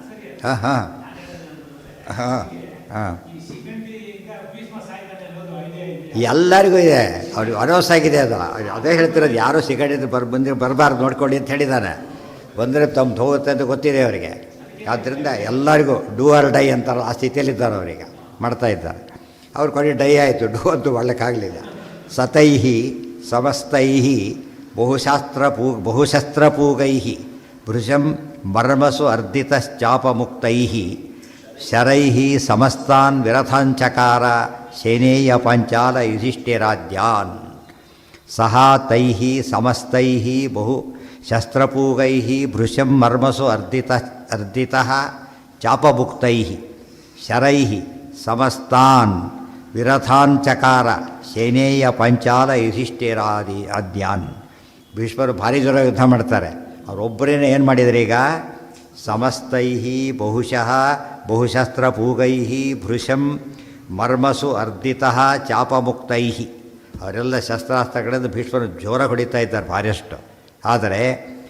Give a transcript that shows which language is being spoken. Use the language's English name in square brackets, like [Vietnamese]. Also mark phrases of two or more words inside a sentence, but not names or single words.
[Kannada] ಎಲ್ಲರಿಗೂ ಇದೆ, ಅವ್ರಿಗೆ ಅನೌನ್ಸ್ ಆಗಿದೆ. ಅದು ಅದೇ ಹೇಳ್ತಿರೋದು, ಯಾರೂ ಶಿಖಂಡಿ ಬರಬಾರ್ದು ನೋಡ್ಕೊಳ್ಳಿ ಅಂತ ಹೇಳಿದ್ದಾನೆ. ಬಂದರೆ ತಮ್ಮ ಹೋಗುತ್ತೆ ಅಂತ ಗೊತ್ತಿದೆ ಅವರಿಗೆ. ಆದ್ದರಿಂದ ಎಲ್ಲರಿಗೂ [English] do or die [Kannada] ಅಂತಾರಲ್ಲ, ಆ ಸ್ಥಿತಿಯಲ್ಲಿದ್ದಾರೆ ಅವರಿಗೆ, ಮಾಡ್ತಾಯಿದ್ದಾರೆ. ಅವ್ರ ಕೊನೆ ಡೈ ಆಯಿತು, ಡೂ ಅಂತೂ ಮಾಡಲಿಕ್ಕಾಗಲಿಲ್ಲ. [Sanskrit] ಸತೈಹಿ ಸಮಸ್ತೈಹಿ ಬಹುಶಸ್ತ್ರಪೂಗೈಃ ಭೃಶಂ ಮರ್ಮಸು ಅರ್ಧಿತಶ್ಚಾಪಮುಕ್ತೈಃ ಶರೈಃ ಸಮಸ್ತಾನ್ ವಿರಥಾಂಚಕಾರ ಸೇನೇಯ ಪಂಚಾಲ ಯುಧಿಷ್ಠಿರಾದ್ಯಾನ್. ಸಹ ತೈಃ ಸಮಸ್ತೈಃ ಬಹುಶಸ್ತ್ರಪೂಗೈಃ ಭೃಶಂ ಮರ್ಮಸು ಅರ್ಧಿತಃ ಚಾಪಮುಕ್ತೈಃ ಶರೈಃ ಸಮಸ್ತಾನ್ ವಿರಥಾಂಚಕಾರ ಸೇನೇಯ ಪಂಚಾಲ ಯುಧಿಷ್ಠಿರಾದ್ಯಾನ್. [Kannada] ಭೀಷ್ಮರು ಭಾರಿ ಜೋರ ಯುದ್ಧ ಮಾಡ್ತಾರೆ. ಅವರೊಬ್ಬರೇನೆ ಏನು ಮಾಡಿದರೆ ಈಗ [Sanskrit] ಸಮಸ್ತೈಃ ಬಹುಶಸ್ತ್ರಪೂಗೈಃ ಭೃಶಂ ಮರ್ಮಸು ಅರ್ಧಿತಃ ಚಾಪಮುಕ್ತೈಃ. [Kannada] ಅವರೆಲ್ಲ ಶಸ್ತ್ರಾಸ್ತ್ರಗಳಿಂದ ಭೀಷ್ಮರು ಜೋರ ಹೊಡಿತಾ ಇದ್ದಾರೆ ಭಾರಿಯಷ್ಟು.